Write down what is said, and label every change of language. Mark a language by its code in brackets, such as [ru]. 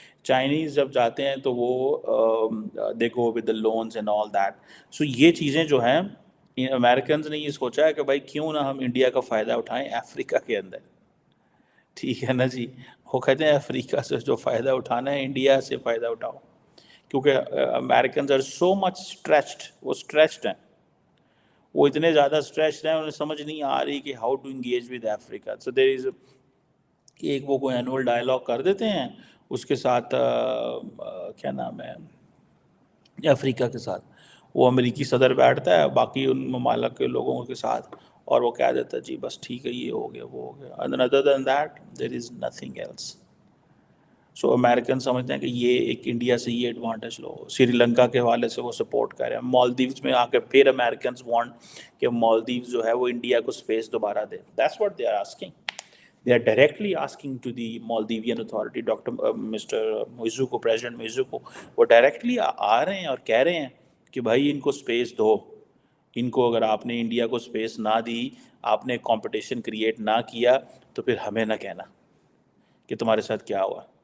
[ur] Chinese جب جاتے ہیں تو وہ [en] They go with the loans and all that. [ur] سو یہ چیزیں جو ہیں امریکنز نے یہ سوچا ہے کہ بھائی کیوں نہ ہم انڈیا کا فائدہ اٹھائیں افریقہ کے اندر. ٹھیک ہے نا جی. وہ کہتے ہیں افریقہ سے جو فائدہ اٹھانا ہے انڈیا سے فائدہ اٹھاؤ، کیونکہ [en] Americans are so much stretched. [ur] وہ اسٹریچڈ ہیں، وہ اتنے زیادہ اسٹریچڈ ہیں، انہیں سمجھ نہیں آ رہی کہ [en] How to engage with Africa. [ur] سو دیر از ایک وہ کوئی اینول ڈائلاگ کر دیتے ہیں اس کے ساتھ کیا نام ہے افریقہ کے ساتھ، وہ امریکی صدر بیٹھتا ہے باقی ان ممالک کے لوگوں کے ساتھ اور وہ کہہ دیتا ہے جی بس ٹھیک ہے یہ ہو گیا وہ ہو گیا. [en] and other than that there is nothing else. [ur] So American سمجھتے ہیں کہ یہ ایک انڈیا سے یہ ایڈوانٹیج لو. سری لنکا کے حوالے سے وہ سپورٹ کر رہے ہیں. مالدیوز میں آ کے پھر امریکنز وانٹ کہ مالدیوز جو ہے وہ انڈیا کو اسپیس دوبارہ دے. [en] That's what they are asking. They are directly asking to the Maldivian authority, Mr. [ur] Moizuku, President Moizuku, وہ ڈائریکٹلی آ رہے ہیں اور کہہ رہے ہیں کہ بھائی ان کو اسپیس دو. ان کو اگر آپ نے انڈیا کو اسپیس نہ دی، آپ نے کمپٹیشن کریٹ نہ کیا، تو پھر ہمیں نہ کہنا کہ تمہارے ساتھ کیا ہوا.